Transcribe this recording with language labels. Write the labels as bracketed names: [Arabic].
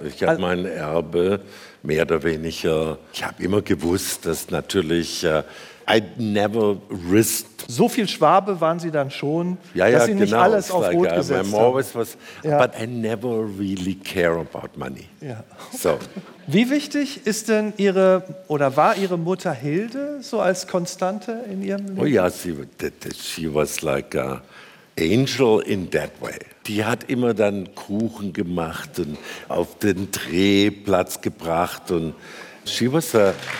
[German] Ja, ich habe mein Erbe mehr oder weniger. Ich habe immer gewusst, dass natürlich [English] I never risked. [German] So viel Schwabe waren Sie dann schon, dass Sie nicht alles auf Rot gesetzt haben. [English] But I never really care about money. [German] Ja. So. Wie wichtig ist denn Ihre oder war Ihre Mutter Hilde so als Konstante in Ihrem Leben? Oh ja, [English] she was like an angel in that way. [German] Die hat immer dann Kuchen gemacht und auf den Drehplatz gebracht und [English] she was a.